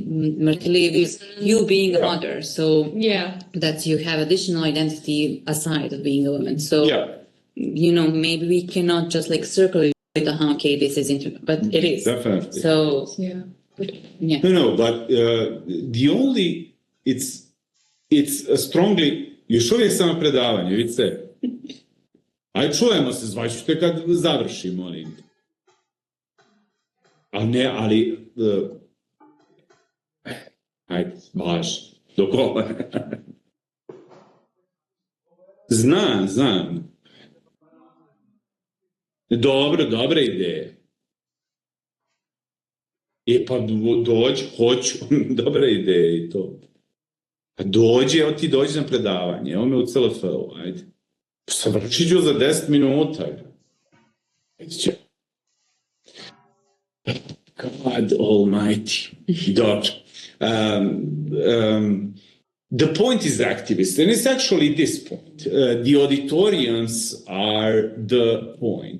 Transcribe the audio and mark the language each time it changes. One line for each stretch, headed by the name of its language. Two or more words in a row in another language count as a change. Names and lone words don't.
English: Maternity leave is you being a mother. So that's you have additional identity aside of being a woman. So maybe we cannot just like circle it with okay, this is but it is. Definitely. So No, but the only it's a strongly
Bosnian: još uvijek samo predavanje, vidite. Aj čujemo se, zvaćete kad završim, molim. Ali ajde, baš, dok ovo. Znam. Dobra ideja. Pa dođi, hoću, dobra ideja i to. Pa dođi, evo ti dođi na predavanje, evo me u CLF-u, ajde. Savršit ću za 10 minuta.
English: God Almighty. Dobro. The point is activist, and it's actually this point. The auditoriums are the point.